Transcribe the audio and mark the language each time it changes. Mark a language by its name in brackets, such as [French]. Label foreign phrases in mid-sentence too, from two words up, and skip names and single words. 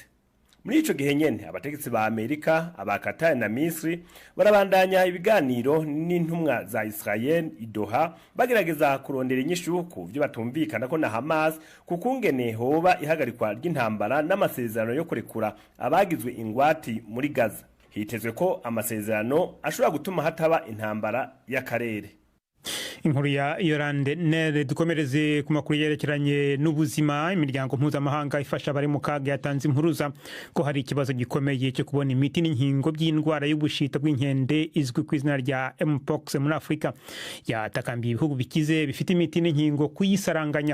[Rundi] Muri ico gihe nyene abategetsi ba Amerika, aba Qatar na Misri barabandanya ibiganiro n'intumwa za Israel i Doha bagerageza kurondera inyishu ku byo batumvikana ko na Hamas kukungene hoba ihagarikwa ry'intambara n'amasezerano yo kurekura abagizwe ingwati muri Gaza. [Kinyarwanda] Hitezwe ko amasezerano ashobora gutuma hataba intambara y'akarere. Inkuru ya Yolande Nel. Dukomereze ku makuru yerekeranye n'ubuzima. Imiryango mpuzamahanga ifasha abari mu kaga yatanze impuruza ko hari ikibazo gikomeye cyo kubona imiti n'inkingo by'indwara y'ubushita bw'inkende izwi ku izina rya Mpox muri Afurika. Yatakambiye ibihugu bikize bifite imiti n'inkingo kuyisaranganya.